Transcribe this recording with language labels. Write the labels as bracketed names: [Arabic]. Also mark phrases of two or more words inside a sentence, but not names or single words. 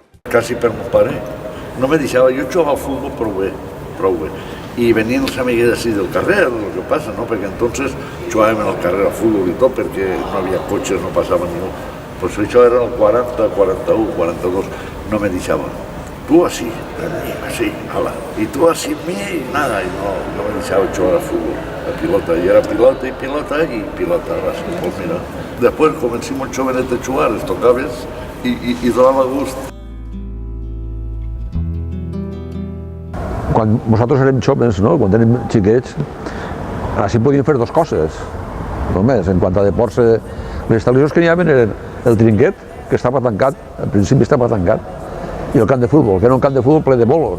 [Catalan] quasi per mon pare. No me deixava, jo jugava al futbol prou bé. I venien els amiguets així del carrer, el que passa, no? Perquè entonces jugàvem al carrer al futbol i tot, perquè no havia cotxes, no passava ningú. Pues això era el 40, 41, 42, no me deixava. [Spanish] Tú así, así, ala. Y tú así, y nada, y [Catalan] no me deixava jugar al futbol, a pilota. [Spanish] Y era pilota y pilota y pilota. Pues mira, después comencé [Catalan] molt jovenet a jugar, els tocaves i donava gust. Quan nosaltres érem joves, no? Quan érem xiquets, així podíem fer dues coses, només. En quant a deports, les televisions que n'hi havia eren el trinquet, que estava tancat, al principi estava tancat, i el camp de futbol, que era un camp de futbol ple de bolos.